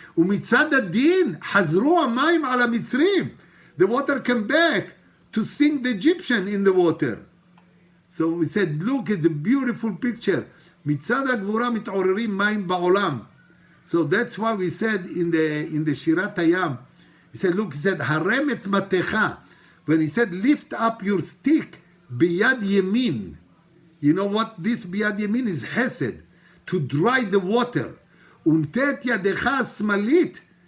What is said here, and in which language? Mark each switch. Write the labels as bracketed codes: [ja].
[he] ומצד הדין חזרו המים על המצרים. [en] The water came back to sink the Egyptian in the water. So we said, look, it's a beautiful picture. [he] מצד הגבורה מתעוררים מים בעולם. [en] So that's why we said in the Shirat Hayam, he said, look, he said, [he] harem et matecha. [en] When he said, lift up your stick, biyad yemin. You know what this biyad yemin is? Hesed. To dry the water. [he] Untet yadecha smalit.